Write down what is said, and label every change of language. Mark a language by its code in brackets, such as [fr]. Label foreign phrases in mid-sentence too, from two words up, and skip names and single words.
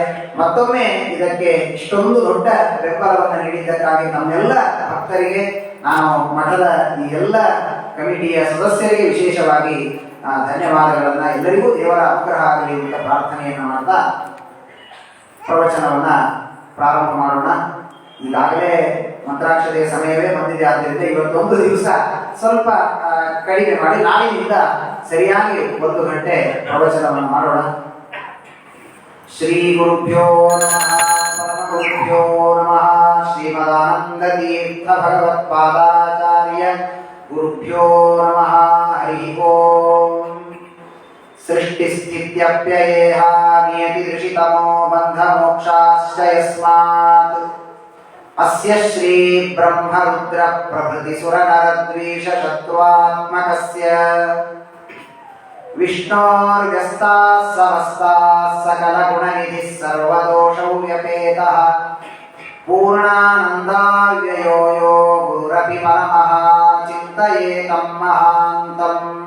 [kn] ಮತ್ತೊಮ್ಮೆ ಇದಕ್ಕೆ ಇಷ್ಟೊಂದು ದೊಡ್ಡ ಬೆಂಬಲವನ್ನು ನೀಡಿದ್ದಕ್ಕಾಗಿ ನಮ್ಮೆಲ್ಲ ಭಕ್ತರಿಗೆ ನಾನು ಮಠದ ಈ ಎಲ್ಲ ಕಮಿಟಿಯ ಸದಸ್ಯರಿಗೆ ವಿಶೇಷವಾಗಿ ಧನ್ಯವಾದಗಳನ್ನು, ಎಲ್ಲರಿಗೂ ದೇವರ ಅನುಗ್ರಹ ಆಗಲಿ ಅಂತ ಪ್ರಾರ್ಥನೆಯನ್ನು ಮಾಡ್ತಾ ಪ್ರವಚನವನ್ನು ಪ್ರಾರಂಭ ಮಾಡೋಣ. ಈಗಾಗಲೇ ಮಂತ್ರಾಕ್ಷತೆಯ ಸಮಯವೇ ಬಂದಿದೆ. ಆದ್ದರಿಂದ ಇವತ್ತೊಂದು ದಿವಸ ಸ್ವಲ್ಪ ಕಡಿಮೆ ಮಾಡಿ ನಾಳೆಯಿಂದ ಸರಿಯಾಗಿ 1 ಗಂಟೆ ಪ್ರವಚನವನ್ನು ಮಾಡೋಣ. [sa] ಶ್ರೀ ಗುರುಭ್ಯೋ ನಮಃ ಪರಮ ಗುರುಭ್ಯೋ ನಮಃ. ಶ್ರೀಮದಾನಂದ ತೀರ್ಥ ಭಗವತ್ಪಾದಾಚಾರ್ಯ ಗುರುಭ್ಯೋ ನಮಃ. ಹರಿ ಓಂ. ಸೃಷ್ಟಿಸ್ಥಿತ್ಯಪ್ಯಯೇಹ ನಿಯತಿದೃಶಿತಮೋ ಬಂಧ ಮೋಕ್ಷಾಶ್ಚ ಯಸ್ಮಾತ್ ಅಸ್ಯ ಶ್ರೀ ಬ್ರಹ್ಮ ರುದ್ರ ಪ್ರಭೃತಿ ಸುರ ನರ ದ್ವೇಷ ಶತ್ರುವಾತ್ಮಕಸ್ಯ ವಿಷ್ಣೋರ್ವ್ಯಸ್ತಾಃ ಸಮಸ್ತಾಃ ಸಕಲ ಗುಣನಿಧಿಃ ಸರ್ವದೋಷೌ ವ್ಯಪೇತಃ ಪೂರ್ಣಾನಂದಾವ್ಯಯೋ ಯೋ ಗುರುರಪಿ ಪರಮಃ ಚಿಂತಯೇತಂ ಮಹಾಂತಂ.